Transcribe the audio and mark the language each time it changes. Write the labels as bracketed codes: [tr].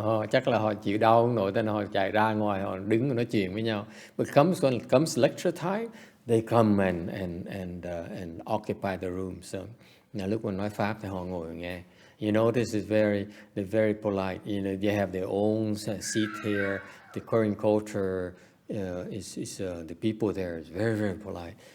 [vi] Chắc là họ chịu đau không nổi, nên họ chạy ra ngoài, họ đứng và nói chuyện với nhau. [en] But when it comes lecture time, they come and occupy the room. [vi] So lúc mà nói pháp thì họ ngồi nghe. [en] You know, they're very polite. You know, they have their own seat here. The Korean culture is the people there is very, very polite.